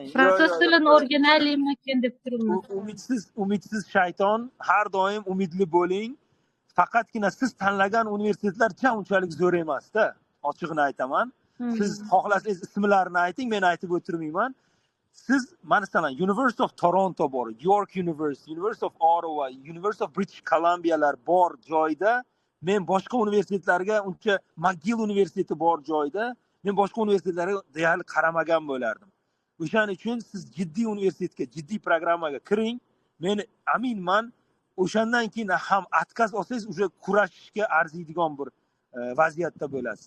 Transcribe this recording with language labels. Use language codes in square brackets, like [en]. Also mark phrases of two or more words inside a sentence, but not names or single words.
[uz] Fransuz tilini o'rganaylikmikin deb turibman. Umidsiz shayton, har doim umidli bo'ling. Faqatgina siz tanlagan universitetlar unchalik zo'r emas-da, ochig'ini aytaman. Siz xohlasangiz ismlarini ayting, men aytib o'tirmayman. Siz, masalan, University of Toronto bor, York University, University of Ottawa, University of British Columbialar bor joyda, men boshqa universitetlarga, uncha McGill universiteti bor joyda, men boshqa universitetlarga deyarli qaramagan bo'lardim. O'shaning uchun siz jiddiy universitetga, jiddiy programmaga kiring. Men aminman, o'shandan keyin ham отказ olsangiz, o'sha kurashishga arziydigan bir vaziyatda bo'lasiz.